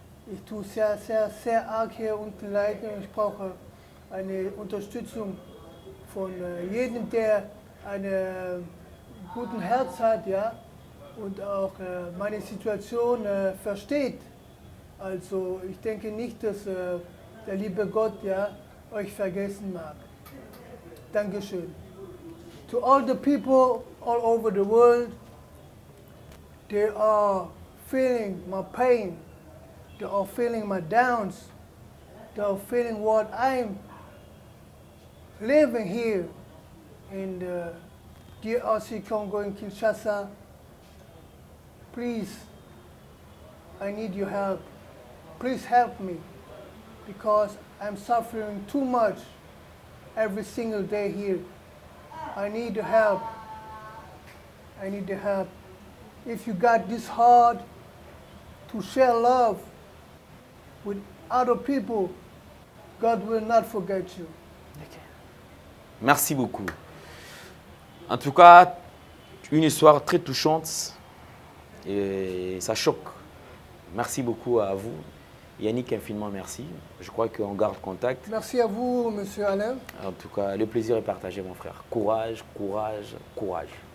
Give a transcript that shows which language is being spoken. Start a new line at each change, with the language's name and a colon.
German: Ich tue sehr arg hier unten leiden und ich brauche eine Unterstützung von jedem, der einen guten Herz hat, ja, und auch meine Situation versteht. Also ich denke nicht, dass der liebe Gott, ja, euch vergessen mag. Dankeschön.
English: To all the people all over the world, they are feeling my pain, they are feeling my downs, they are feeling what I'm living here in the DRC Congo in Kinshasa. Please, I need your help. Please help me because I'm suffering too much every single day here. I need the help. I need the help. If you got this heart to share love with other people, God will not forget you.
French: Okay. Merci beaucoup. En tout cas, une histoire très touchante et ça choque. Merci beaucoup à vous. Yannick, infiniment merci. Je crois qu'on garde contact. Merci à vous, Monsieur Alain. En tout cas, le plaisir est partagé, mon frère. Courage, courage, courage.